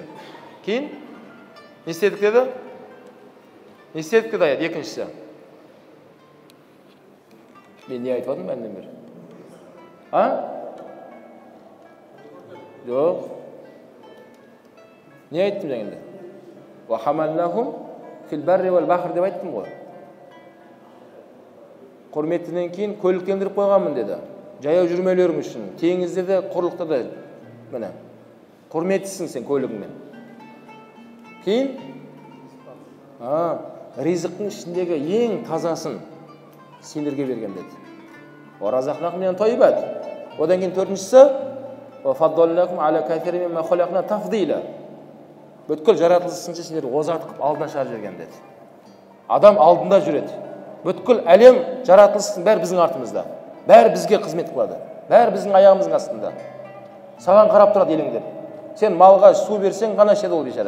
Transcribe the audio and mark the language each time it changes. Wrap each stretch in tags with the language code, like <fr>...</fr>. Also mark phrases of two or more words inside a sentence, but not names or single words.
<kk>Кейін не істедік деді? Не істедік деді аят екіншісі. Мен не айтып жатырмын бәрінен бері? Жоқ. Не айттым жаңында?</kk> <ar>وحملناهم في البر والبحر</ar> <kk>деп айттым ғой. Құрметтіден кейін көліктендіріп қойғанмын деді. Жаяу жүрмелерің үшін, теңізде де, құрлықта да. Міне. Құрметтісің сен көлігіңмен. Кейін ризықтың ішіндегі ең тазасын сендерге берген деді.</kk> <ar>ورزقناهم من الطيبات.</ar> <kk>Одан кейін төртіншісі</kk> <ar>وفضلناهم على كثير ممن خلقنا تفضيلا.</ar> <kk>Бүткіл жаратылысынша сендерді озат қылып алдына шығарып жіберген деді. Адам алдында жүреді. Бүткіл әлем жаратылыстың бәрі біздің артымызда. Бәрі бізге қызмет қылады. Бәрі біздің аяғымыздың астында. Саған қарап тұрады елеңдеп. Сен малға су берсең ғана ішеді ол бейшара.</kk>